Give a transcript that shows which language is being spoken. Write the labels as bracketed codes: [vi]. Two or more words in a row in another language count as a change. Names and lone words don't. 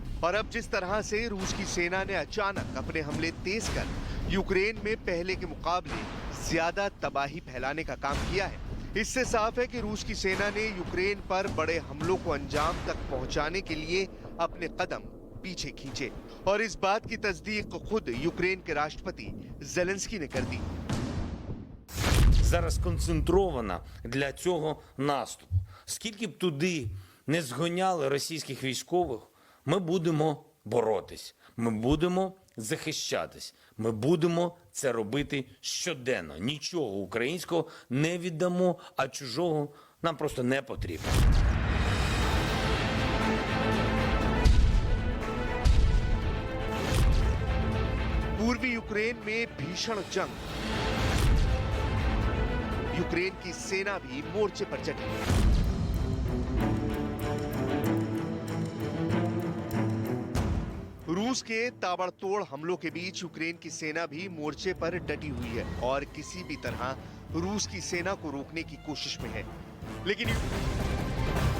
[hi] और अब जिस तरह से रूस की सेना ने अचानक अपने हमले तेज कर यूक्रेन में पहले के मुकाबले ज्यादा तबाही फैलाने का काम किया है, इससे साफ है कि रूस की सेना ने यूक्रेन पर बड़े हमलों को अंजाम तक पहुंचाने के लिए अपने कदम पीछे खींचे। और इस बात की तस्दीक खुद यूक्रेन के राष्ट्रपति जेलेंस्की ने कर दी। [uk] Зараз концентрована для цього наступу. Скільки б туди не згоняли російських військових, ми будемо боротись, ми будемо захищатись, ми будемо це робити щоденно. Нічого українського не віддамо, а чужого нам просто не потрібно. [hi] पूर्वी यूक्रेन में भीषण जंग, यूक्रेन की सेना भी मोर्चे पर चढ़ी। रूस के ताबड़तोड़ हमलों के बीच यूक्रेन की सेना भी मोर्चे पर डटी हुई है और किसी भी तरह रूस की सेना को रोकने की कोशिश में है।